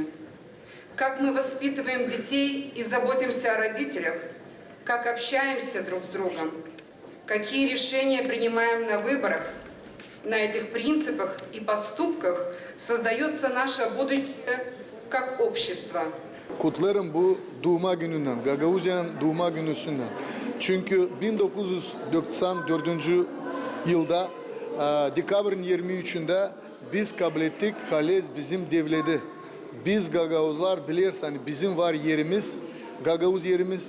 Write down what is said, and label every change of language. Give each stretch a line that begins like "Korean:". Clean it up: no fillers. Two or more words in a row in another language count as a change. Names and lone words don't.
Russian: Как мы воспитываем детей и заботимся о родителях, как общаемся друг с другом, какие решения принимаем на выборах, на этих принципах и поступках создается наше будущее как общество.
Gagauz: Kutlarım bu doğma gününden, Gagauzyan doğma günüsünden. Çünkü 1994 yılda dekabrın 23'ünde biz kabul ettik, Halez bizim devleti. Biz Gagavuzlar biliriz, hani bizim var yerimiz, Gagavuz yerimiz.